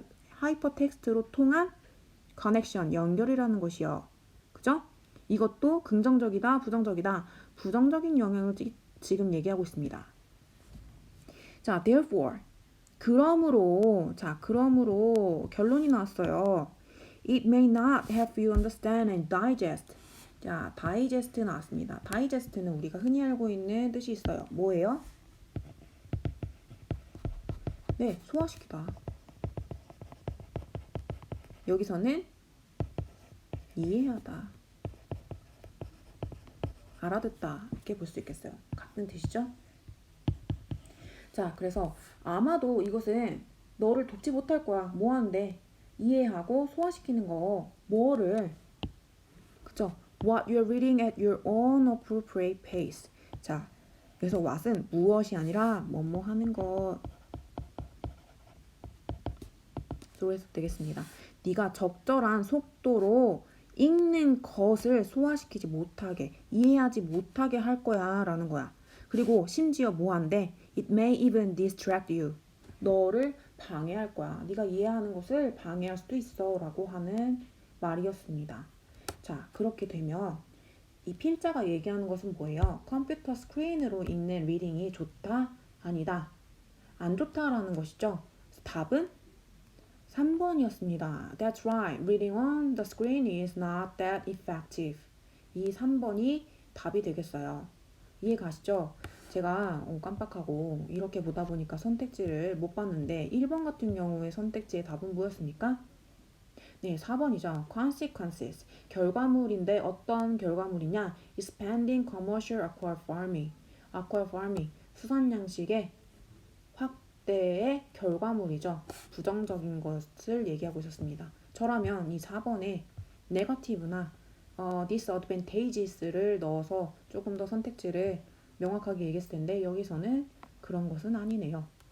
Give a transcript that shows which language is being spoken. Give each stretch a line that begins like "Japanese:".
Korean: 하이퍼텍스트로 통한 커넥션, 연결이라는 것이요. 그죠? 이것도 긍정적이다, 부정적이다. 부정적인 영향을 지금 얘기하고 있습니다. 자, therefore. 그러므로 결론이 나왔어요.
English: It may not help you understand and digest.
Korean: 자, digest 나왔습니다. digest는 우리가 흔히 알고 있는 뜻이 있어요. 뭐예요? 네, 소화시키다. 여기서는 이해하다, 알아듣다 이렇게 볼 수 있겠어요. 같은 뜻이죠? 자, 그래서 아마도 이것은 너를 돕지 못할 거야. 뭐 하는데? 이해하고 소화시키는 거. 뭐를? 그쵸?
English: What you're reading at your own appropriate pace.
Korean: 자, 그래서 what은 무엇이 아니라 뭐뭐 하는 것. 로 해석되겠습니다. 네가 적절한 속도로 읽는 것을 소화시키지 못하게, 이해하지 못하게 할 거야 라는 거야. 그리고 심지어 뭐한데?
English: It may even distract you.
Korean: 너를 방해할 거야. 네가 이해하는 것을 방해할 수도 있어 라고 하는 말이었습니다. 자, 그렇게 되면 이 필자가 얘기하는 것은 뭐예요? 컴퓨터 스크린으로 읽는 리딩이 좋다? 아니다? 안 좋다라는 것이죠. 답은 3번이었습니다.
English: That's right. Reading on the screen is not that effective.
Korean: 이 3번이 답이 되겠어요. 이해 가시죠? 제가 깜빡하고 이렇게 보다 보니까 선택지를 못 봤는데 1번 같은 경우에 선택지의 답은 뭐였습니까? 네, 4번이죠. Consequences. 결과물인데 어떤 결과물이냐?
English: Expanding commercial aquafarming. aquafarming.
Korean: 수산 양식의 확대의 결과물이죠. 부정적인 것을 얘기하고 있었습니다. 저라면 이 4번에 negative나 disadvantages를 넣어서 조금 더 선택지를 명확하게 얘기했을 텐데 여기서는 그런 것은 아니네요.